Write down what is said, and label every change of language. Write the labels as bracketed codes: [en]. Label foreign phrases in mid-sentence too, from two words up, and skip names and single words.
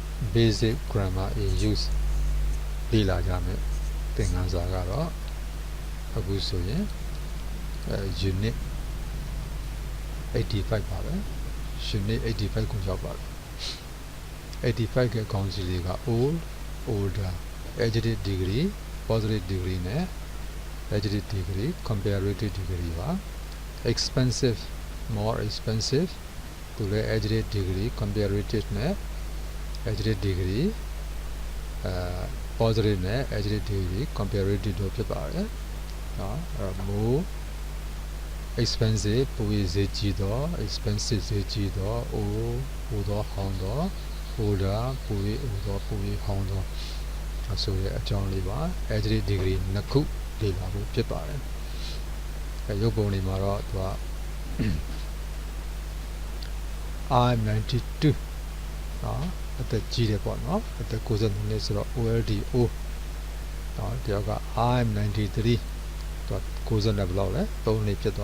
[en] basic grammar in use [my] လေ့လာကြမယ်သင်ခန်းစာကတော့အခုဆိုရင်unit 85ပါပဲ unit 85ကိုရောက်ပါပြီ85ရဲ့ ခေါင်းစီလေးက [en] old older adjective degree positive degree [my] နဲ့ [en] adjective degree comparative degree [my] ပါ [en] expensive more expensive [my] သူ လည်း [en] adjective degree comparative [my] နဲ့ [en] adjective degree positive [my] နဲ့ [en] adjective degree comparative [my] တို့ဖြစ်ပါတယ်နော်အဲ့တော့ [en] more expensive [my] ပိုပြီးဈေးကြီးသော expensive ဈေးကြီးသော ဟိုသောဟောင်းသော older ပိုပြီးဟိုသောပိုပြီးဟောင်းသောဆိုတဲ့အကြောင်းလေးပါ [en] adjective degree [my] နှစ်ခုလေ့လာဖို့ဖြစ်ပါတယ်ရုပ်ပုံလေးမှာတော့သူက [en] I'm 92 [my] နော်အသက်ကြီးတယ်ပေါ့နော်အသက်92နှစ်ဆိုတော့ OLD O နော်တယောက်က [en] I'm 93 [my] သူက90နဲ့ဘယ်လောက်လဲ3နှစ်ဖြစ်